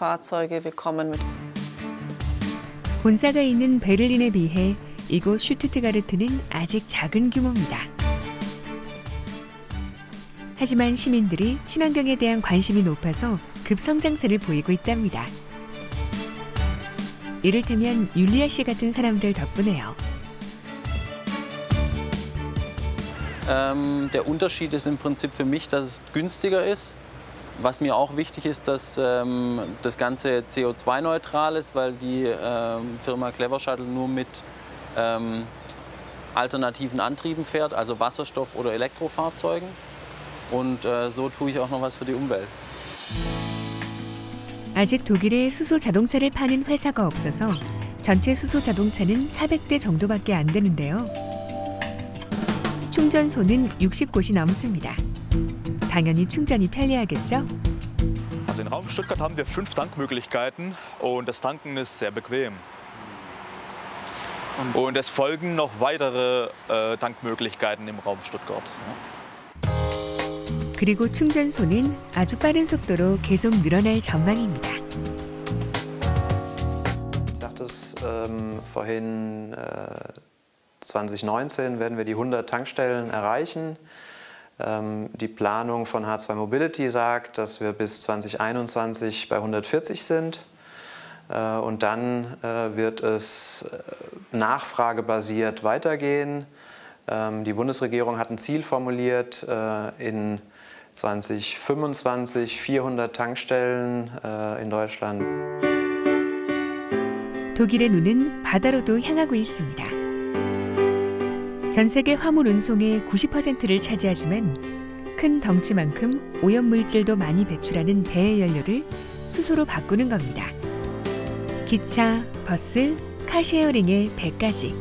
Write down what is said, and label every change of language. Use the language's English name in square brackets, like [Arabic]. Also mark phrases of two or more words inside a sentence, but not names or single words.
[German] Wir kommen mit [Korean] 본사가 있는 베를린에 비해 이곳 슈투트가르트는 아직 작은 규모입니다. 하지만 시민들이 친환경에 대한 관심이 높아서 급성장세를 보이고 있답니다. 이를테면 율리아 씨 같은 사람들 덕분에요. [German] Der Unterschied ist im Prinzip für mich, dass es günstiger ist. Was mir auch wichtig ist, dass das Ganze CO2-neutral ist, weil die Firma Clever Shuttle nur mit alternativen Antrieben fährt, also Wasserstoff- oder Elektrofahrzeugen. Und so tue ich auch noch was für die Umwelt. [Korean] 아직 독일에 수소 자동차를 파는 회사가 없어서 전체 수소 자동차는 400대 정도밖에 안 되는데요. 충전소는 60곳이 넘습니다. 당연히 충전이 편리하겠죠? [German] Also in Raum Stuttgart haben wir 5 Tankmöglichkeiten und das Tanken ist sehr bequem. Und es folgen noch weitere Tankmöglichkeiten im Raum Stuttgart. [Korean] 그리고 충전소는 아주 빠른 속도로 계속 늘어날 전망입니다. [German] Ich sagte es vorhin, 2019 werden wir die 100 Tankstellen erreichen. Die Planung von H2 Mobility sagt, dass wir bis 2021 bei 140 sind. Und dann wird es nachfragebasiert weitergehen. Die Bundesregierung hat ein Ziel formuliert, in 2025 400 Tankstellen in Deutschland. [Korean] 독일의 눈은 바다로도 향하고 있습니다. 전 세계 화물 운송의 90%를 차지하지만 큰 덩치만큼 오염물질도 많이 배출하는 배의 연료를 수소로 바꾸는 겁니다. 기차, 버스, 카쉐어링의 배까지.